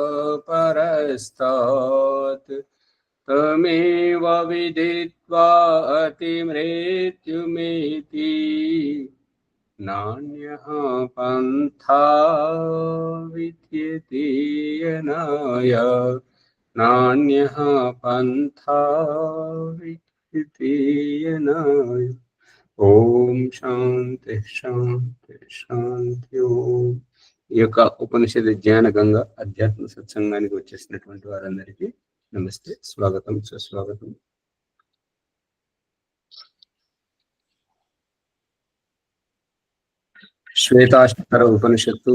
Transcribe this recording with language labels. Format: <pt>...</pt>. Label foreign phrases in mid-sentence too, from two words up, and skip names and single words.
<sa>परस्तात् तमेव विदित्वा अतिमृत्युमेति नान्यः पन्था विद्यते यनाय नान्यः पन्था विद्यते यनाय। ఓం శాంతి శాంతి శాంతి ఓం.</sa> <te>ఈ యొక్క ఉపనిషద్ జ్ఞాన గంగ అధ్యాత్మ సత్సంగానికి వచ్చేసినటువంటి వారందరికీ నమస్తే, స్వాగతం, సుస్వాగతం. శ్వేతాష్టర ఉపనిషత్తు.</te>